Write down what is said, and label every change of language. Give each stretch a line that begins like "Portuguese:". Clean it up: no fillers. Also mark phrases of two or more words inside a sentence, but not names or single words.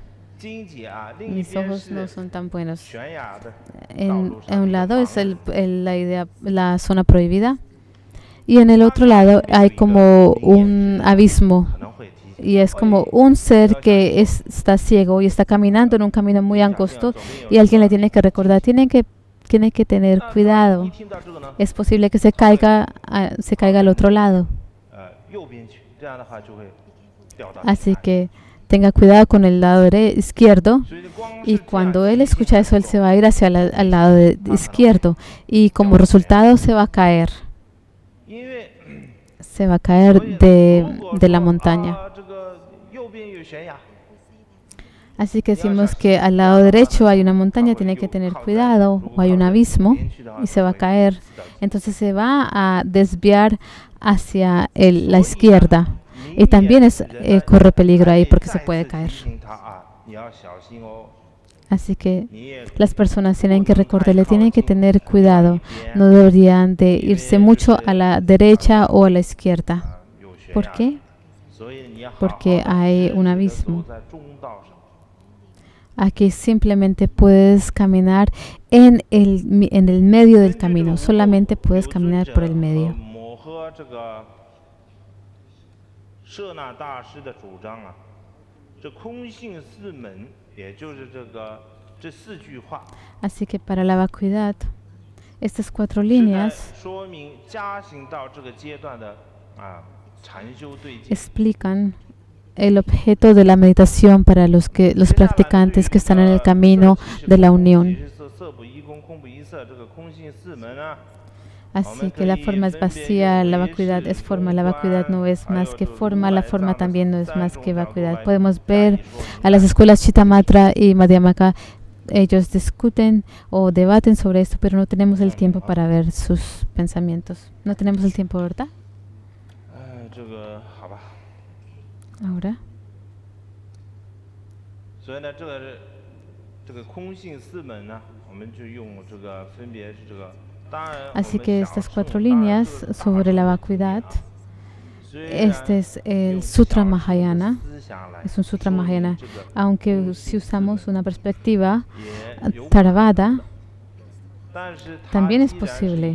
Spanish: Mis ojos no son tan buenos. En un lado es la zona prohibida, y en el otro lado hay como un abismo. y es como un ser que está ciego y está caminando en un camino muy angosto y alguien le tiene que recordar, tiene que tener cuidado.
Chinese: 一听到这个呢，
Spanish: Es posible que se caiga al otro lado.
Chinese: 右边去，这样的话就会掉到。
Spanish: Así que tenga cuidado con el lado izquierdo.
Chinese: 所以光是
Spanish: Y
Chinese: 这样
Spanish: cuando
Chinese: 一
Spanish: él
Chinese: 听
Spanish: escucha eso, él
Chinese: 之后
Spanish: se va a ir hacia al lado izquierdo. Y como resultado se va a caer.
Chinese: 因为
Spanish: Se va a
Chinese: 所
Spanish: caer
Chinese: 以呢
Spanish: de,
Chinese: 如果
Spanish: de la
Chinese: 说
Spanish: montaña.
Chinese: 这个右边有悬崖，
Spanish: Así que decimos que al lado derecho hay una montaña, tiene que tener cuidado, o hay un abismo y se va a caer. Entonces se va a desviar hacia la izquierda. Y también corre peligro ahí porque se puede caer.
Chinese: 提醒他啊，你要小心哦，
Spanish: Así que
Chinese: 你也
Spanish: las personas tienen que recordarle, tienen que tener cuidado. No deberían de irse mucho a la derecha o a la izquierda.
Chinese: 有悬
Spanish: ¿Por
Chinese: 崖，
Spanish: qué?
Chinese: 所以你要好好
Spanish: Porque
Chinese: 地
Spanish: hay
Chinese: 直
Spanish: un
Chinese: 直地
Spanish: abismo.
Chinese: 走在中道上。
Spanish: Aquí simplemente puedes caminar en el medio del camino. Solamente puedes caminar por el medio.
Chinese: 抹合这个舍那大师的主张啊，这空性四门，也就是这四句话，
Spanish: Así que para la vacuidad, estas 4
Chinese: 是在
Spanish: líneas
Chinese: 说明加行到这个阶段的禅修对境。
Spanish: explican el objeto de la meditación para los practicantes que están en el camino de la unión.
Chinese: 色不异空，空不异色，这个空性四门啊。
Spanish: Así que la forma es vacía, la vacuidad es forma, la vacuidad no es más que forma, la forma también no es más que vacuidad. Podemos ver a las escuelas Chittamatra y Madhyamaka, ellos discuten o debaten sobre esto, pero no tenemos el tiempo para ver sus pensamientos. No tenemos el tiempo, ¿verdad?
Chinese: 这个好吧。
Spanish: Ahora.
Chinese: 所以呢，这个空性四门呢，我们就用这个分别是这个。
Spanish: Así que estas 4 líneas sobre la vacuidad, este es el Sutra Mahayana, es un Sutra Mahayana, aunque si usamos una perspectiva Theravada, también es posible.